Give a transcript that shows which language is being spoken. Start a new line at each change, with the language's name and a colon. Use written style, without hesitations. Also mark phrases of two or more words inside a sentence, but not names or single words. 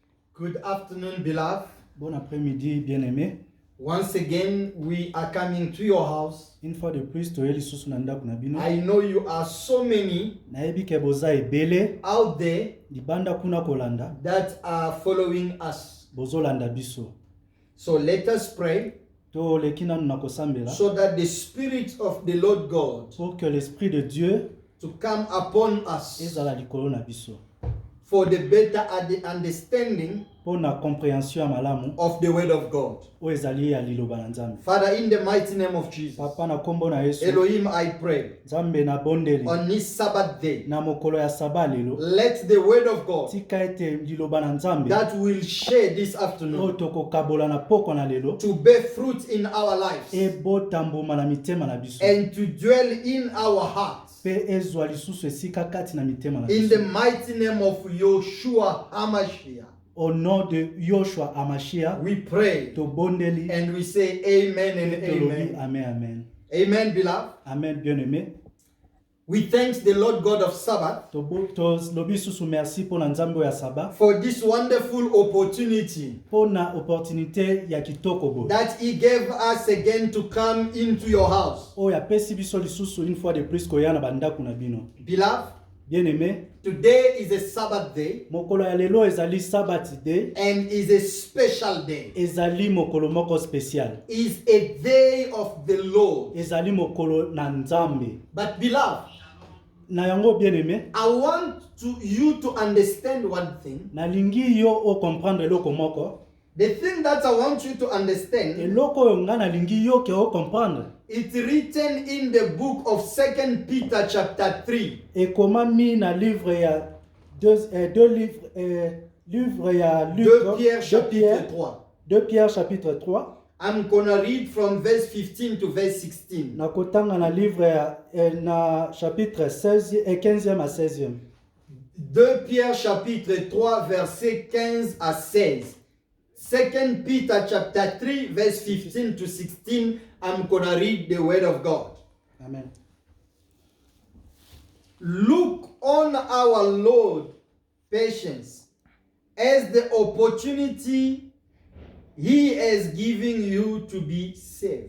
English: Good afternoon, beloved.
French: Bon après-midi, bien-aimé.
English: Once again, we are coming to your house.
French: Une fois de plus,
Lingala: toyeli susu na ndako na bino.
English: I know you are so many
Lingala: Nayebi ke boza ebele
English: out there
Lingala: libanda kuna kolanda
English: that are following us.
Lingala: bozolanda biso.
English: So let us pray
Lingala: To lekina na kosambela
English: so that the Spirit of the Lord God
French: pour que l'esprit de Dieu
English: to come upon us
Lingala: ezala likolo na biso.
English: for the better understanding
Lingala: Pour na compréhension ya malamu
English: of the Word of God.
Lingala: o ezali ya liloba na Nzambe.
English: Father, in the mighty name of Jesus,
Lingala: Papa na kombo na Yesu,
English: Elohim, I pray
Lingala: Nzambe na bondeli
English: on this Sabbath day,
Lingala: na mokolo ya saba lelo
English: let the Word of God
Lingala: tika ete liloba na Nzambe
English: that will share this o afternoon
Lingala: tokokabola na poko na lelo
English: to bear fruit in our lives
Lingala: ebotamboma na mitema na biso
English: and to dwell in our hearts.
Lingala: pe ezwa lisusu esika kati na mitema na
English: In
Lingala: biso.
English: the mighty name of Yoshua HaMashiach,
French: Au nom de Yoshua Amashia,
English: we pray
Lingala: to bondeli
English: and we say amen and
Lingala: tolobi amen. amen amen.
English: Amen, beloved.
French: Amen bien-aimé.
English: We thank the Lord God of Sabbath
Lingala: To lobi susu
French: merci pour
Lingala: na nzambe ya saba
English: for this wonderful opportunity
Lingala: pour na opportunité ya kitoko bo.
English: that He gave us again to come into your house.
Lingala: O ya pesi biso lisusu
French: une fois de plus
Lingala: koya na bandako na bino.
English: Beloved,
French: Bien-aimé,
English: today is a Sabbath day
Lingala: mokolo ya lelo ezali
English: Sabbath day, and is a special day.
Lingala: ezali mokolo moko spécial.
English: Is a day of the Lord.
Lingala: Ezali mokolo na nzambe.
English: But beloved,
Lingala: Na yango bien-aimé,
English: I want you to understand one thing.
Lingala: na lingi yo o comprendre eloko moko.
English: The thing that I want you to understand,
Lingala: Eloko oyo nga na lingi yo ke o comprendre.
English: it's written in the book of 2 Peter chapter 3.
Lingala: Ekomami na livre ya livre ya Luc,
French: 2 Pierre chapitre 3. 2 Pierre chapitre 3.
English: I'm gonna read from verse 15 to verse 16.
Lingala: Na kotanga na livre ya na
French: chapitre 16 et 15e à 16e. 2 Pierre chapitre 3 verset 15 à 16.
English: 2 Peter chapter 3 verse 15 to 16. I'm gonna read the word of God. Amen. Look on our Lord patience as the opportunity He is giving you to be saved.